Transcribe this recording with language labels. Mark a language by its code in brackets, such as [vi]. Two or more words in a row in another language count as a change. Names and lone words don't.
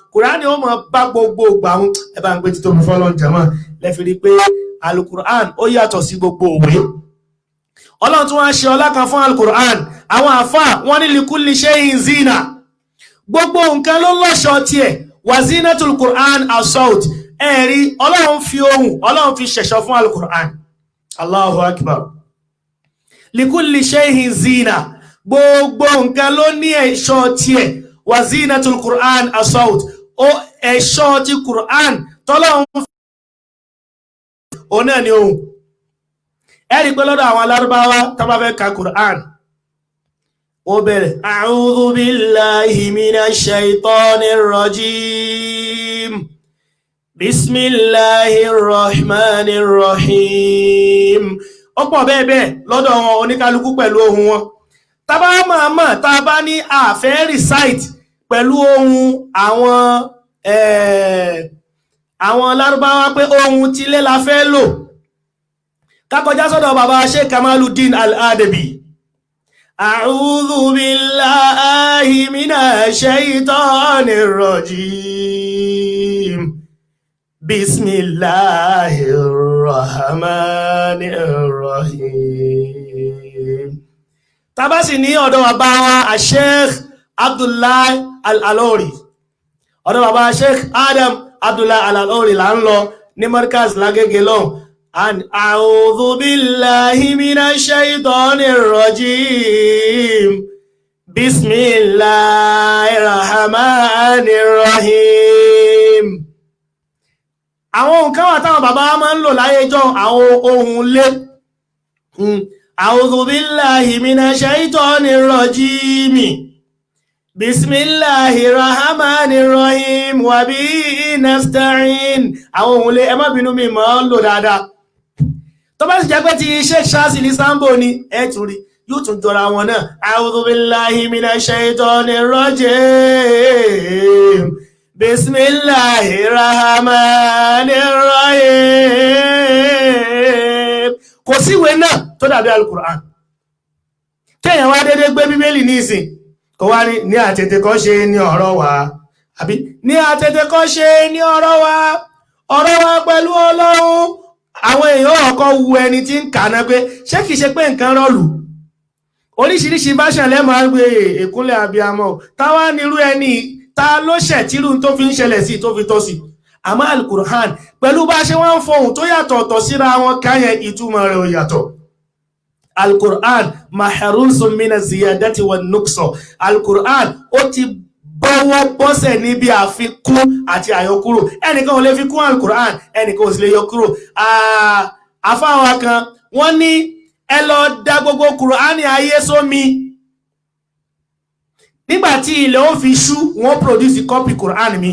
[yo] Kùránì ó mọ bá gbogbo ìgbà mu. ẹ bá ń gbé títóbi fọ́lọ́run jàmáà, lẹ́fi rí pé Al-Qur'an ó yàtọ̀ sí gbogbo òwe. Ọlọ́run tún wá ṣe ọlá kan fún Al-Qur'an. àwọn àfáà wọ́n ní [ar] لكل شيء زينة, [yo] gbogbo nǹkan ló lọ́ṣọ̀ọ́ tiẹ̀. [ar] وزينة القرآن الصوت, [yo] ẹ̀rí Ọlọ́run fi ohùn, Ọlọ́run fi ṣẹ̀ṣọ́ fún Al-Qur'an. [ar] الله أكبر لكل شيء زينة, [yo] gbogbo nǹkan ló ní ẹ̀ṣọ́ tiẹ̀. [ar] وزينة القرآن الصوت, [yo] ó ẹ̀ṣọ́ ti Qur'an tọ́lọ́run ó náà ni ohùn. ẹ̀rí pé lọ́dọ̀ àwọn Lárúbáwá tó bá fẹ́ ka Qur'an, ó bẹ̀rẹ̀ [ar] أعوذ بالله من الشيطان الرجيم بسم الله الرحمن الرحيم. [yo] ó pọ̀ bẹ́ẹ̀ lọ́dọ̀ wọn oníkálukú pẹ̀lú ohun wọn. tàbá máa tàbá ní àfẹ́ recite pẹ̀lú ohun àwọn Lárúbáwá pé ohun tí lé la fẹ́ lò, kákọjá sọ́dọ̀ bàbá Sheikh Kamaluddin Al-Adabi. [ar] أعوذ بالله من الشيطان الرجيم بسم الله الرحمن الرحيم. [yo] Tàbá sì ní ọ̀dọ̀ bàbá wa Sheikh Abdullah Al-Alori, ọ̀dọ̀ bàbá Sheikh Adam Abdullah Al-Alori là ń lọ ní Markaz Lágége lọ́hùn. [ar] أعوذ بالله من الشيطان الرجيم بسم الله الرحمن الرحيم. [yo] àwọn nǹkan wà táwọn bàbá máa ń lò láyé jọ, àwọn ohun lé. [ar] أعوذ بالله من الشيطان الرجيم بسم الله الرحمن الرحيم وبه نستعين. [yo] àwọn ohun lé, ẹ má bínú mi máa ń lò dáadáa. tó bá sì jẹ́ pé ti Sheikh Shazili Sambo ni ẹ tún rí, yóò tún jọra wọn náà. [ar] أعوذ بالله من الشيطان الرجيم بسم الله الرحمن الرحيم. [yo] kò síwèé náà tó dàbí Al-Qur'an. kéèyàn wá dédé gbé Bíbélì ní ìsìn kò wá ní àtètèkọ́ṣe ní ọ̀rọ̀ wa, àbí ní àtètèkọ́ṣe ní ọ̀rọ̀ wa pẹ̀lú Ọlọ́run. àwọn èèyàn ọkọ̀ wu ẹni tí ń kàná pé ṣé kìí ṣe pé nǹkan rọlù. oríṣiríṣi báṣà lẹ́mọ̀ gbé ìkúnlẹ̀ abiyamọ, táwa nírú ẹni ta ló ṣẹ̀ tírú tó fi ń ṣẹlẹ̀ sí tó fi tọ́ sí. àmọ́ Al-Qur'an pẹ̀lú bá ṣe wọ́n ń fohùn tó yàtọ̀ ọ̀tọ̀ síra wọn káyẹn ìtumọ̀ rẹ̀ ò yàtọ̀. [ar] القرآن محروس من الزيادة والنقص. [yo] Al-Qur'an ó ti bọ́wọ́ bọ́sẹ̀ níbi àfikún àti àyọkúrò. ẹnìkan ò lè fi kún Al-Qur'an, ẹnìkan ò sì lè yọkúrò. àfáwà kan wọ́n ní ẹ lọ da gbogbo Qur'ani ayé sómi, nígbàtí ilẹ̀ ó fi ṣú wọ́n [en] produce copy [yo] Qur'an mi.